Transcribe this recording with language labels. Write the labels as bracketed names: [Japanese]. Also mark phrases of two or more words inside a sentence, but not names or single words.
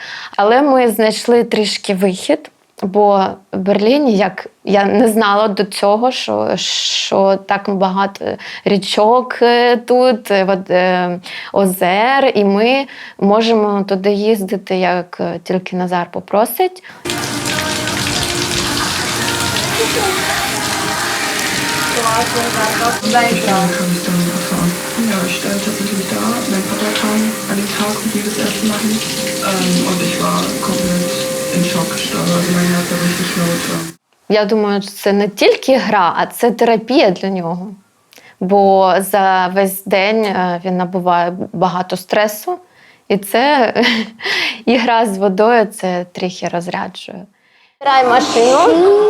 [Ukrainian] Але ми знайшли трішки вихід. Бо в Берліні, я не знала до цього, що так багато річок тут, озер, і ми можемо туди їздити, як тільки Назар попросить. [German] Ja, ich stand tatsächlich da. Mein Vater kam an dem Tag, wo wir das erste machen. Und ich war komplett in Schock. Also mein Herz war richtig laut. [Ukrainian] Я думаю, що це не тільки гра, а це терапія для нього. Бо за весь день він набуває багато стресу. І це і гра з водою це трохи розряджує. Забирай машину.